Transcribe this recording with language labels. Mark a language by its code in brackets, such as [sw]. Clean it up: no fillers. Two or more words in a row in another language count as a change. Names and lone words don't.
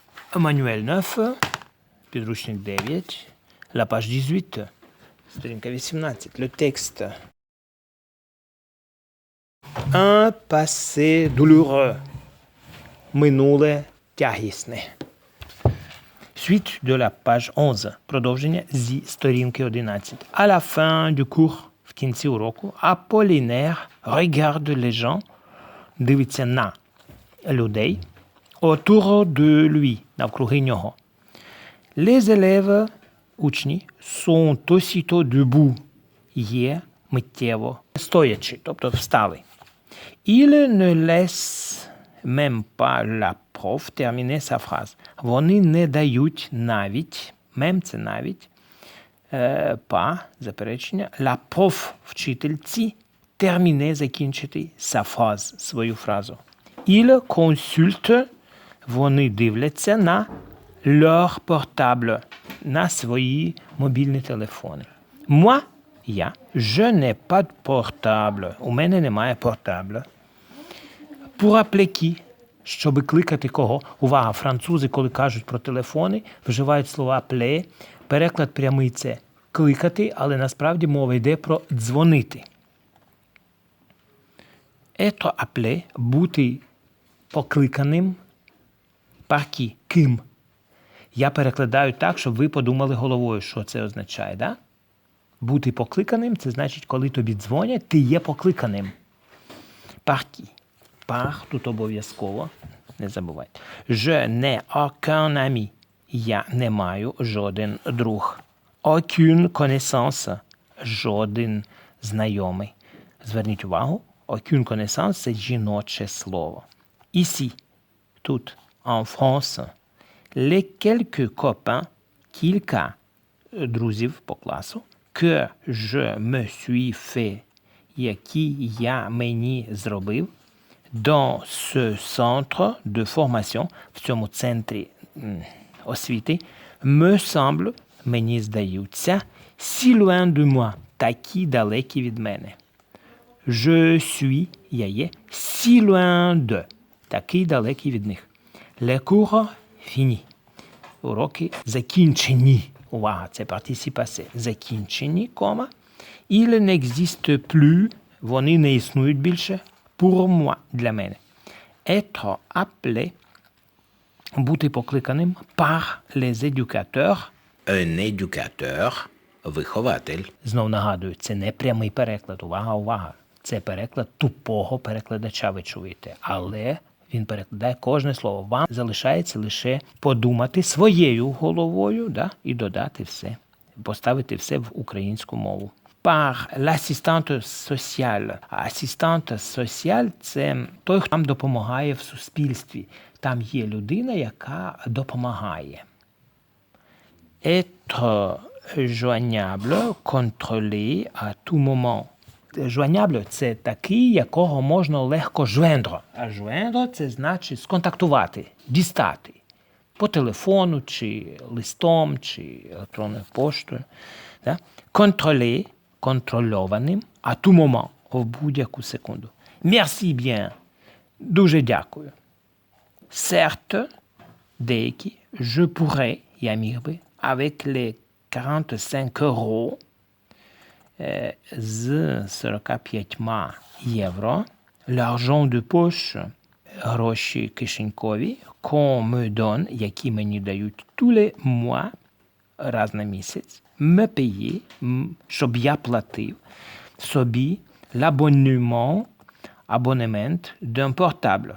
[uk] Мануель 9, підручник 9, [fr] la page 18, сторінка 18. Le texte. Un passé douloureux. [uk] Минуле тягісне. [fr] Suite de la page 11. [uk] Продовження зі сторінки 11. [fr] À la fin du cours, [uk] в кінці уроку, [fr] Apollinaire regarde les gens, [uk] дивиться на людей, [fr] autour de lui, [uk] навкруги нього. [fr] Les élèves, учні, sont aussitôt debout, [uk] є миттєво стоячи, тобто встали. [fr] Il ne laisse même pas la prof terminer sa phrase. [uk] Вони не дають навіть, même це навіть, [fr] pas, заперечення, la prof, вчительці, terminer, закінчити sa phrase, [uk] свою фразу. [fr] Il consulte, [uk] вони дивляться на [fr] leur portable, [uk] на свої мобільні телефони. [fr] Moi, я, je n'ai pas de portable. [uk] У мене немає портабля. [fr] Pour appeler qui? [uk] Щоб кликати кого? Увага, французи, коли кажуть про телефони, вживають слова appeler. Переклад прямий – це кликати, але насправді мова йде про дзвонити. [fr] Être appelé – [uk] бути покликаним. [fr] Par qui? [uk] Ким? Я перекладаю так, щоб ви подумали головою, що це означає, да? Бути покликаним – це значить, коли тобі дзвонять, ти є покликаним. [fr] Par qui? Par – [uk] тут обов'язково, не забувайте. [fr] Je n'ai aucun ami. [uk] Я не маю жоден друг. [fr] Aucune connaissance. [uk] Жоден знайомий. Зверніть увагу, [fr] aucune connaissance – [uk] це жіноче слово. [fr] Ici, тут, en France, les quelques copains, [uk] кілька друзів по класу, [fr] que je me suis fait, [uk] які я мені зробив, [fr] dans ce centre de formation, [uk] в цьому центрі освіти, [fr] me semble, [uk] мені здаються, [fr] si loin de moi, [uk] такі далекі від мене. [fr] Je suis, [uk] я є, [fr] si loin de, [uk] такий далекий від них. [fr] Les cours finis. [uk] Уроки закінчені. Увага, це [fr] participe passé. [uk] Закінчені, кома. [fr] Il n'existe plus, [uk] вони не існують більше, [fr] pour moi, [uk] для мене. [fr] Être appelé, [uk] бути покликаним, [fr] par les éducateurs. Un éducateur, [uk] вихователь. Знов нагадую, це не прямий переклад. Увага, увага. Це переклад тупого перекладача, ви чуєте. Але він перекладає кожне слово. Вам залишається лише подумати своєю головою, да, і додати все, поставити все в українську мову. [fr] Par l'assistante sociale. [uk] Асистент соціаль – це той, хто нам допомагає в суспільстві. Там є людина, яка допомагає. [fr] Être joignable, contrôlé à tout moment. Joignable – [uk] це такий, якого можна легко joindre. А joindre – це значить сконтактувати, дістати. По телефону, чи листом, чи електронною поштою. Да? [fr] Contrôler – контрольованим, à tout moment – [uk] в будь-яку секунду. [fr] Merci bien – [uk] дуже дякую. [fr] Certes – деякі, je pourrais – [uk] я міг би, [fr] avec les 45 euros [uk] з 45 євро, [fr] l'argent de poche, [uk] гроші кишенькові, [fr] qu'on me donne, [uk] які мені дають [fr] tous les mois, [uk] раз на місяць, [fr] me payer, [uk] щоб я платив собі l'abonnement, абонемент [fr] d'un portable.